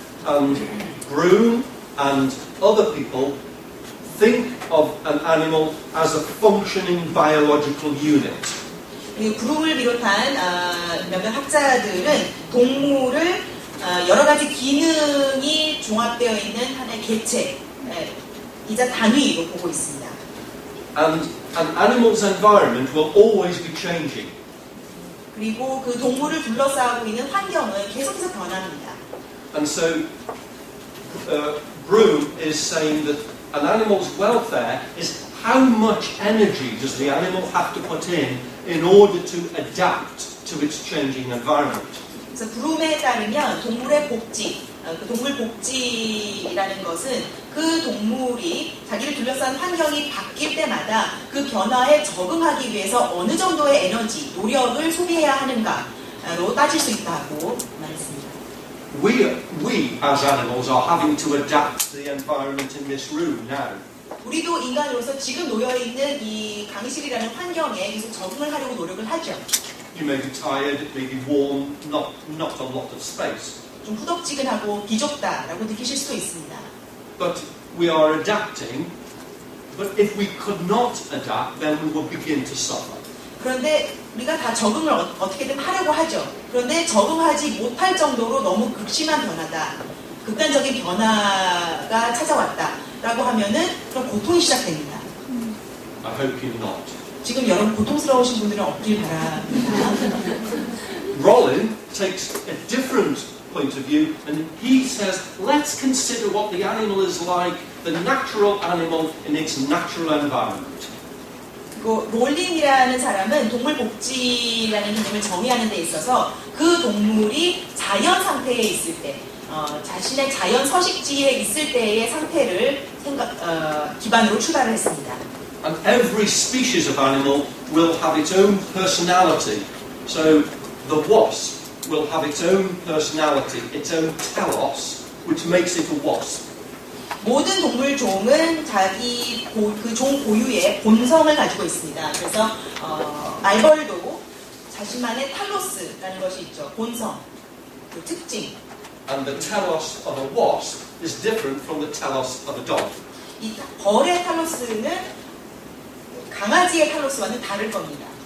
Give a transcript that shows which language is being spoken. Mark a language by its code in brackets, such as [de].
[en] And Broom and other people think of an animal as a functioning biological unit. [ko] 브룸을 비롯한 몇몇 학자들은 동물을 여러 가지 기능이 종합되어 있는 하나의 개체, 이자 단위로 보고 있습니다. [en] And an animal's environment will always be changing. [ko] 그리고 그 동물을 둘러싸고 있는 환경은 계속해서 변합니다. [en] And so Broom is saying that an animal's welfare is how much energy does the animal have to put in order to adapt to its changing environment. [ko] 그래서 브룸에 따르면 동물의 복지, 그 동물 복지라는 것은 그 동물이 자기를 둘러싼 환경이 바뀔 때마다 그 변화에 적응하기 위해서 어느 정도의 에너지, 노력을 소비해야 하는가로 따질 수 있다고 말했습니다. [en] We as animals are having to adapt to the environment in this room now. [ko] 우리도 인간으로서 지금 놓여있는 이 강의실이라는 환경에 계속 적응을 하려고 노력을 하죠. [en] You may be tired, it may be warm, not a lot of space. [ko] 좀 후덥지근하고 비좁다라고 느끼실 수도 있습니다. [en] But we are adapting. But if we could not adapt, then we will begin to suffer. [ko] 그런데 우리가 다 적응을 어떻게든 하려고 하죠. 그런데 적응하지 못할 정도로 너무 극심한 변화다, 극단적인 변화가 찾아왔다라고 하면은 그럼 고통이 시작됩니다. [en] I hope you're not. [ko] 지금 여러분 고통스러우신 분들은 없길 바랍니다. [en] Rollin takes a different point of view, and he says, let's consider what the animal is like, the natural animal in its natural environment. [ko] 그리고 롤린이라는 사람은 동물 복지라는 개념을 정의하는 데 있어서 그 동물이 자연 상태에 있을 때, 자신의 자연 서식지에 있을 때의 상태를 기반으로 출발을 했습니다. [en] And every species of animal will have its own personality. So the wasp will have its own personality, its own telos, which makes it a wasp. [ko] 모든 동물 종은 자기 그 종 고유의 본성을 가지고 있습니다. 그래서 말벌도 자신만의 탈로스라는 것이 있죠. 본성, 그 특징. [en] And the telos of a wasp is different from the telos of a dog. [ko] 이 벌의 탈로스는 강아지의 탈로스와는 다를 겁니다.